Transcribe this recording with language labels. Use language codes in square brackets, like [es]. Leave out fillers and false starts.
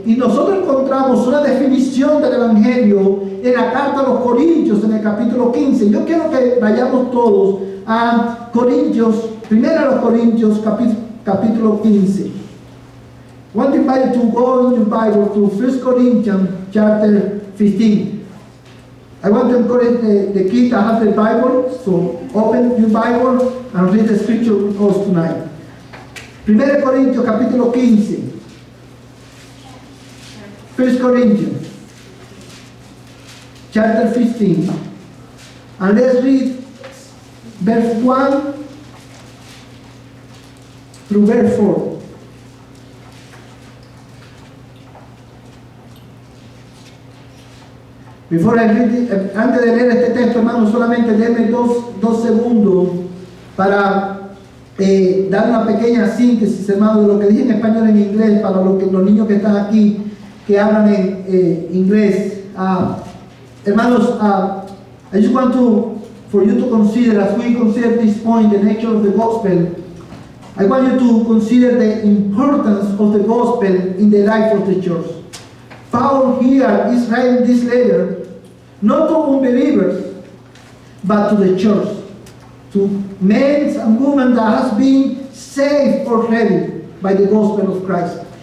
[es] Y nosotros encontramos una definición del Evangelio en la carta a los Corintios, en el capítulo 15. Yo quiero que vayamos todos a Corintios, primero a los Corintios, capítulo 15. [en] I want to invite you to go in your Bible to 1 Corinthians chapter 15. I want to encourage the kids that have the Bible, so open your Bible and read the scripture with us tonight. [es] 1 Corintios capítulo 15. [en] 1 Corinthians chapter 15. And let's read verse 1 through verse 4. Before I read it, [es] antes de leer este texto, hermano, solamente denme dos segundos para dar una pequeña síntesis, hermano, de lo que dije en español en inglés para los niños que están aquí que hablan en inglés. [en] Hermanos, I just want for you to consider, as we consider this point, the nature of the gospel. I want you to consider the importance of the gospel in the life of the church. Paul here is writing this letter not to unbelievers, but to the church, to men and women that has been saved already by the gospel of Christ.